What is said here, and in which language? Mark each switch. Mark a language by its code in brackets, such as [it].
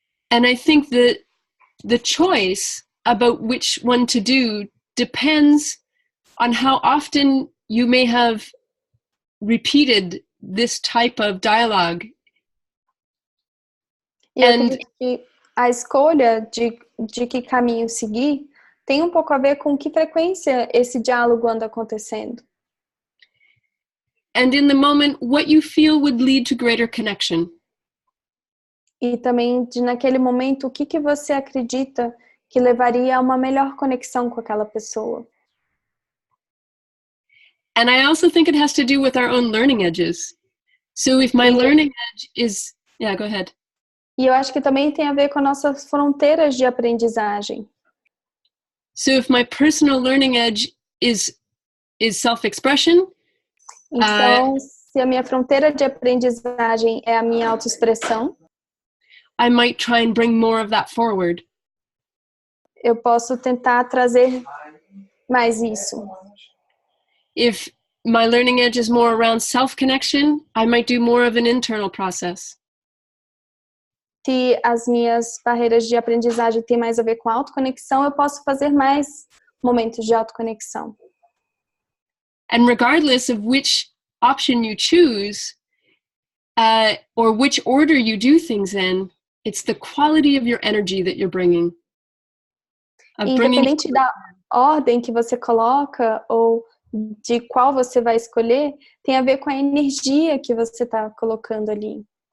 [en] And I think that the choice about which one to do depends on how often you may have repeated this type of dialogue. [pt] E eu acredito que a escolha de que caminho seguir tem um pouco a ver com que frequência esse diálogo anda acontecendo. [en] And in the moment, what you feel would lead to greater connection. [pt] E também naquele momento, o que você acredita que levaria a uma melhor conexão com aquela pessoa. [en] And I also think it has to do with our own learning edges. So if my learning edge is... Yeah, go ahead. [pt] E eu acho que também tem a ver com nossas fronteiras de aprendizagem. [en] So if my personal learning edge is self-expression... [pt] Então, se a minha fronteira de aprendizagem é a minha autoexpressão, [en] I might try and bring more of that forward. [pt] eu posso tentar trazer mais isso. [en] If my learning edge is more around self-connection, I might do more of an internal process. [pt] Se as minhas barreiras de aprendizagem têm mais a ver com autoconexão, eu posso fazer mais momentos de autoconexão. [en] And regardless of which option you choose, or which order you do things in, it's the quality of your energy that you're bringing. [pt] Independente da ordem que você coloca ou de qual você vai escolher, tem a ver com a energia que você está colocando ali.